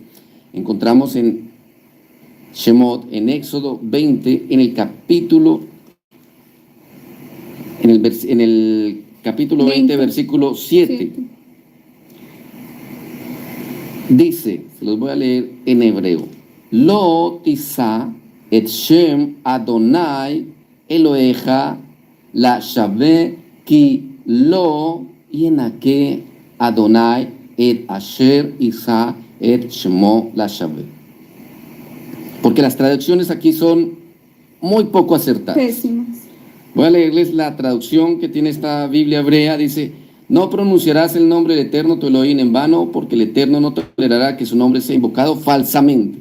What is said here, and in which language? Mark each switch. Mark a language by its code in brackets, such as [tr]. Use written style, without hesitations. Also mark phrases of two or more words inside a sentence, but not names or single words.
[es] Encontramos en Shemot, en Éxodo 20, en el capítulo 20, versículo 7. Dice, se los voy a leer en hebreo, [he] לא תשא את שם אדוני אלוהיך לשוא כי לא ינקה אדוני את אשר ישא את שמו לשוא. [es] Porque las traducciones aquí son muy poco acertadas. Pésimas. Voy a leerles la traducción que tiene esta Biblia hebrea. Dice, No pronunciarás el nombre del Eterno tu Elohim en vano, porque el Eterno no tolerará que su nombre sea invocado falsamente.